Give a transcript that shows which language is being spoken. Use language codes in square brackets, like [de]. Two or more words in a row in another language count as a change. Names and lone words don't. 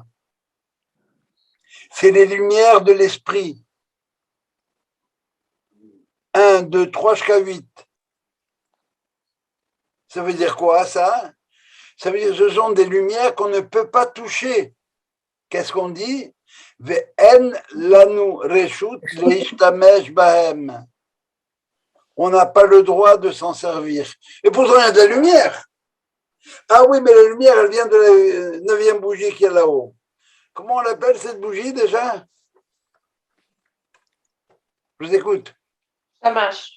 [fr] C'est les lumières de l'esprit. 1, 2, 3 jusqu'à 8. Ça veut dire quoi, ça? Ça veut dire que ce sont des lumières qu'on ne peut pas toucher. Qu'est-ce qu'on dit? [he] ואין לנו רשות להשתמש בהם. [fr] On n'a pas le droit de s'en servir. Et pourtant, il y a de la lumière. Ah oui, mais la lumière, elle vient de la 9e bougie qui est là-haut. Comment on l'appelle cette bougie déjà? Je vous écoute. Shamash.